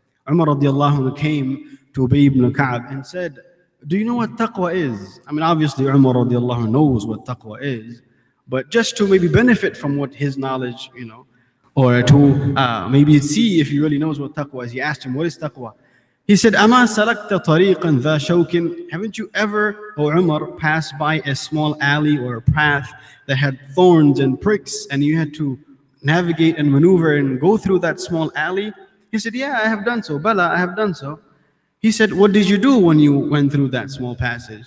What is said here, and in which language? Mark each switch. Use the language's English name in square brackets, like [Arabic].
[English] Umar radiallahu anhu came to Ubay ibn Ka'b and said, do you know what taqwa is? I mean, obviously Umar radiallahu anhu knows what taqwa is, but just to maybe benefit from what his knowledge, or to maybe see if he really knows what taqwa is, he asked him, what is taqwa? [Arabic] He said, أَمَا سَلَكْتَ طَرِيقًا ذَا شَوْكٍ. [English] Haven't you ever, O Umar, passed by a small alley or a path that had thorns and pricks, and you had to navigate and maneuver and go through that small alley? He said, yeah, I have done so. Bala, I have done so. He said, what did you do when you went through that small passage?